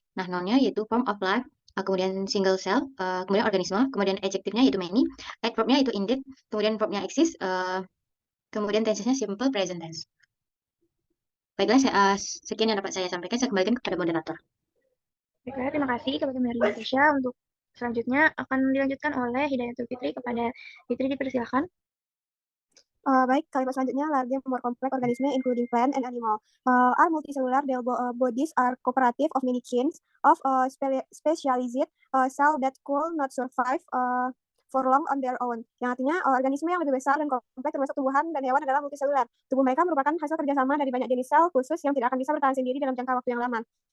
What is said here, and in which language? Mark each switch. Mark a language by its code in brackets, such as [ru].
[id] Nah, noun-nya yaitu form of life, kemudian single cell, kemudian organisme, kemudian adjektifnya yaitu many, adverbnya yaitu indeed, kemudian verbnya exist, kemudian tensesnya simple present tense. Baiklah, sekian yang dapat saya sampaikan. Saya kembalikan kepada moderator. Baiklah, terima kasih kepada Merlin Natasha. Untuk selanjutnya akan dilanjutkan oleh Hidayatul Fitri. Kepada Fitri dipersilakan. Baik, kalimat selanjutnya, [en] large more complex organisme including plant and animal are multicellular. Their bodies are cooperative of many kinds of specialized cell that could not survive for long on their own. [id] Yang artinya organisme yang lebih besar dan kompleks termasuk tumbuhan dan hewan adalah multiselular. Tubuh mereka merupakan hasil kerjasama dari banyak jenis sel khusus yang tidak akan bisa bertahan sendiri dalam jangka waktu yang lama.